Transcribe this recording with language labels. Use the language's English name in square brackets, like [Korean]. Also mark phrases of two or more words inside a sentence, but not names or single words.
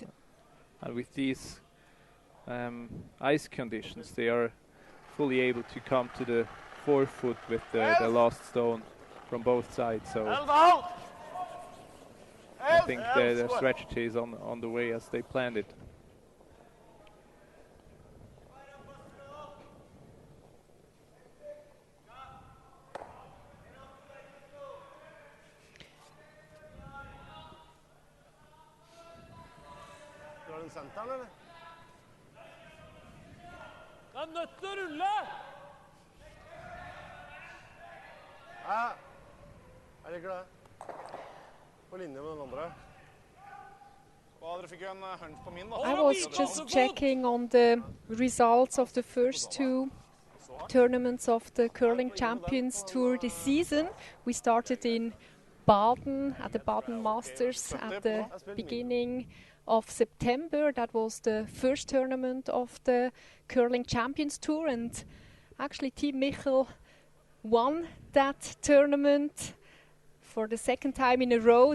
[English] And with these ice conditions, they are fully able to come to the forefoot with the last stone from both sides. So I think the strategy is on the way as they planned it. [Norwegian] Senteren, eller? Det er nødt til å rulle! Ja, jeg liker det. På linje med den andre. Dere fikk jo en hunch på min, da. [English] I was just checking on the results of the first 2 tournaments of the Curling Champions Tour this season. We started in Baden, at the Baden Masters at the beginning of September. That was the first tournament of the Curling Champions Tour, and actually Team Michel won that tournament for the second time in a row.